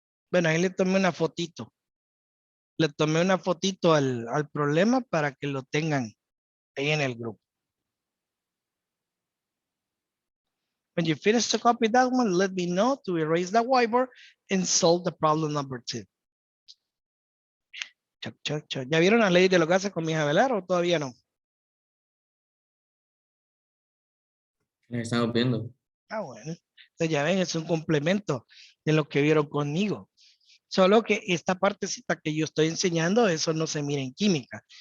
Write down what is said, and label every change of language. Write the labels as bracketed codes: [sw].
[es] Bueno, ahí le tomé una fotito. Le tomé una fotito al problema para que lo tengan ahí en el grupo. [en] When you finish to copy that one, let me know to erase the whiteboard and solve the problem number 2. [es] ¿Ya vieron la ley de los gases con mi hija Velar o todavía no? Estamos viendo. Ah, bueno. Entonces ya ven, es un complemento de lo que vieron conmigo. Solo que esta partecita que yo estoy enseñando, eso no se mira en química.